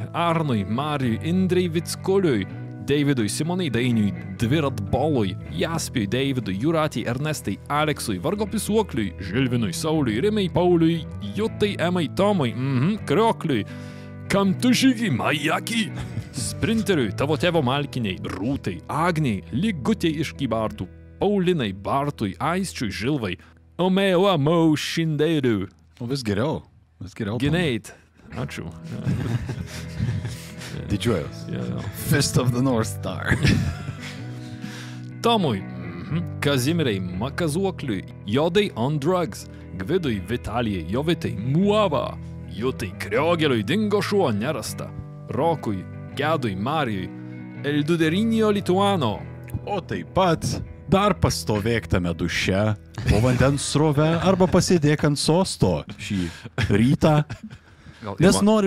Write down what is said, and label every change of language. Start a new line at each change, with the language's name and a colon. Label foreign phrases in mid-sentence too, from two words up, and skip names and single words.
Lithuanian: Arnui, Marijui, Indrei Vickuliui, Davidui, Simonai Dainiui, Dviratbolui, Jaspiui, Davidui, Jūratei, Ernestai, Aleksui, Vargo Pisuokliui, Žilvinui, Sauliui, Rimai, Pauliui, Jutai, Emai, Tomui, Kriokliui, Kam tu žygi, Majaki, Sprinteriui, tavo tėvo Malkiniai, Rūtai, Agniai, Ligutei iš Kybartų, Paulinai, Bartui, Aisčiui, Žilvai, Omeo, Mau, Šindeiriui. O vis geriau. Gineit. Ačiū. Didžiuojas. Yeah. Fist of the North Star. Tomui, Kazimirai, Makazuokliui, Jodai on drugs, Gvidui, Vitalijai, Jovitai, Muava, Jutai, Kriogeliui, dingo šuo, nerasta, Rokui, Gedui, Marijui, Elduderinio Lituano. O taip pat dar pastovėk tame duše, po vandens srove arba pasėdėk ant sosto šį rytą. Nes norime...